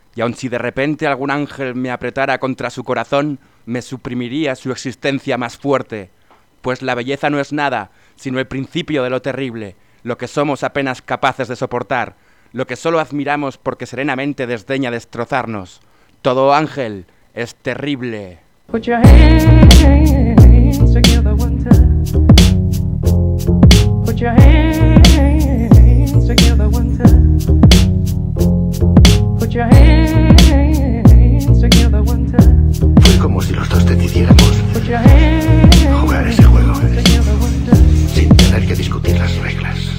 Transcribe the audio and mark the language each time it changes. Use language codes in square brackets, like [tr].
[es] Y aun si de repente algún ángel me apretara contra su corazón, me suprimiría su existencia más fuerte. Pues la belleza no es nada, sino el principio de lo terrible, lo que somos apenas capaces de soportar, lo que solo admiramos porque serenamente desdeña destrozarnos. Todo ángel es terrible. [en] Put your hands together one time. Put your hands together one time. Put your hands together one time. [es] Fue como si los dos decidiéramos jugar ese juego sin tener que discutir las reglas.